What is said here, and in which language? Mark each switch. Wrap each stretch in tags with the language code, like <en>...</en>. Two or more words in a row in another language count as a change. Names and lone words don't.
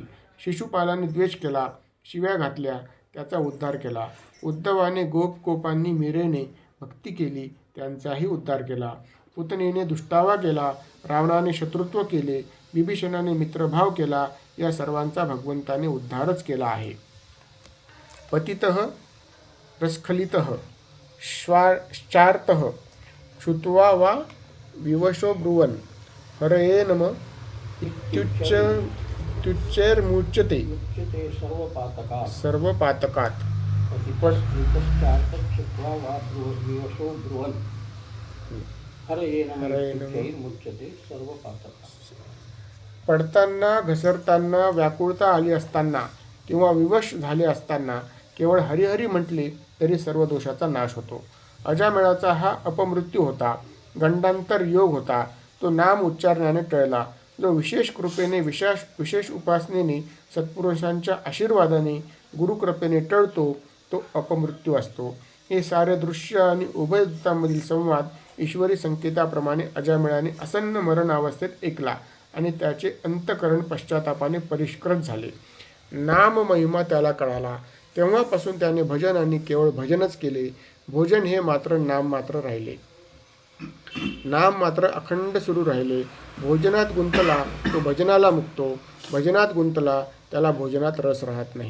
<mr>शिशुपालाने द्वेष केला, शिव्या घातल्या, त्याचा उद्धार केला. उद्धवाने गोपांनी मीरेने भक्ती केली, त्यांचाही उद्धार केला. पुतनेने दुष्टावा केला, रावणाने शत्रुत्व केले, बिभीषणाने मित्रभाव केला, या सर्वांचा भगवंताने उद्धारच केला आहे.</mr> <sa>पतितः रस्खलितः श्चार्तः श्रुत्वा वा विवशो ब्रुवन् हरये नमः इत्युच्चैर्मुच्यते सर्वपातकात्.</sa> <mr>पडताना, घसरताना, व्याकुळता आली असताना किंवा विवश झाले असताना केवळ हरिहरी म्हटले तरी सर्व दोषाचा नाश होतो. अजामिळाचा हा अपमृत्यू होता, गंडांतर योग होता. तो नाम उच्चारण्याने टळला. जो विशेष कृपेने, विशेष उपासनेने, सत्पुरुषांच्या आशीर्वादाने, गुरुकृपेने टळतो तो अपमृत्यू असतो. हे सारे दृश्य आणि उभयदूतांमधील संवाद ईश्वरी संकेताप्रमाणे अजामिळाने आसन्न मरणावस्थेत ऐकला आणि त्याचे अंतःकरण पश्चातापाने परिष्कृत झाले. नाम महिमा त्याला कळाला. तेव्हापासून त्याने भजन आणि केवळ भजनच केले. भोजन हे मात्र नाम मात्र राहिले, नाम मात्र अखंड सुरू राहिले. भोजनात गुंतला तो भजनाला मुक्तो, भजनात गुंतला त्याला भोजनात रस राहत नाही.</mr>